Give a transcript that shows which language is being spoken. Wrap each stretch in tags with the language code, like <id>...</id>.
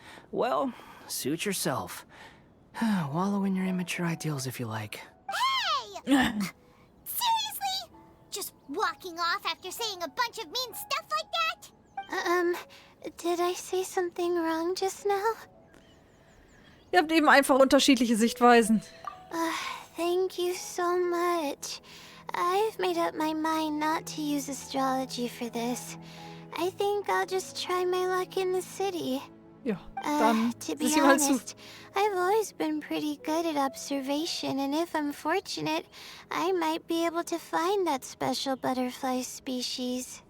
<en>Well, suit yourself. Wallow in your immature ideals if you like. Hey! Seriously? Just walking off after saying a bunch of mean stuff like that? Did I say something wrong just now?</en> <de>Ihr habt eben einfach unterschiedliche Sichtweisen.</de> <en>Thank you so much. I've made up my mind not to use astrology for this. I think I'll just try my luck in the city.</en> <de>Ja, dann</de> <en>to be</en> <de>sieh mal zu.</de> <en>honest, I've always been pretty good at observation, and if I'm fortunate, I might be able to find that special butterfly species.</en>